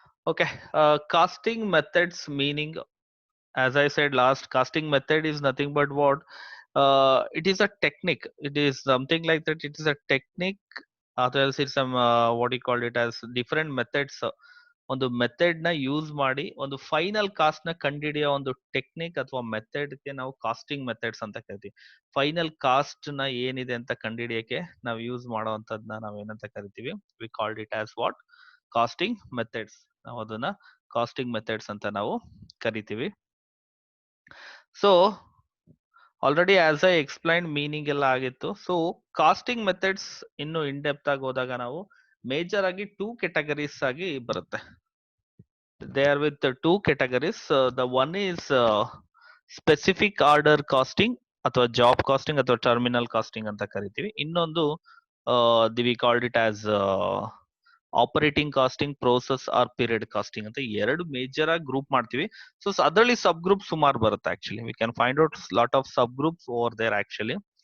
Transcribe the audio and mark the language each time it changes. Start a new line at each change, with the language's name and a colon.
English: Okay, casting methods meaning, as I said last, casting method is nothing but what? It is a technique. It is something like that. It is a technique, or else it's some what you call it as different methods.
Kannada: ಒಂದು method ನ use ಮಾಡಿ ಒಂದು final cost ನ ಕಂಡುಹಿಡಿಯೋ ಒಂದು technique ಅಥವಾ method ಗೆ ನಾವು casting methods ಅಂತ ಕರಿತೀವಿ. ಫೈನಲ್ ಕಾಸ್ಟ್ ನ ಏನಿದೆ ಅಂತ ಕಂಡುಹಿಡಿಯಕ್ಕೆ ನಾವು ಯೂಸ್ ಮಾಡುವಂತದ್ನ ನಾವು ಏನಂತ ಕರಿತೀವಿ?
English: We called it as what?
Kannada: Casting methods. ನಾವು ಅದನ್ನ ಕಾಸ್ಟಿಂಗ್ ಮೆಥಡ್ಸ್ ಅಂತ ನಾವು ಕರಿತೀವಿ.
English: So already as I explain meaning ಎಲ್ಲ ಆಗಿತ್ತು.
Kannada: ಸೊ ಕಾಸ್ಟಿಂಗ್ ಮೆಥಡ್ಸ್ ಇನ್ನು ಇನ್ ಡೆಪ್ತ್ ಆಗಿ ಹೋದಾಗ ನಾವು ಮೇಜರ್ ಆಗಿ 2 ಕೆಟಗರೀಸ್ ಆಗಿ ಬರುತ್ತೆ.
English: They are with the 2 categories. The one is specific order costing
Kannada: ಅಥವಾ ಜಾಬ್ ಕಾಸ್ಟಿಂಗ್ ಅಥವಾ ಟರ್ಮಿನಲ್ ಕಾಸ್ಟಿಂಗ್ ಅಂತ ಕರಿತೀವಿ. ಇನ್ನೊಂದು
English: we called it as
Kannada: operating casting, process are period casting ಅಂತ ಎರಡು ಮೇಜರ್ ಆಗಿ ಗ್ರೂಪ್ ಮಾಡ್ತೀವಿ. ಸೊ ಅದರಲ್ಲಿ ಸಬ್ ಗ್ರೂಪ್ ಸುಮಾರು ಬರುತ್ತೆ actually.
English: We can find out lot of sub groups over there actually.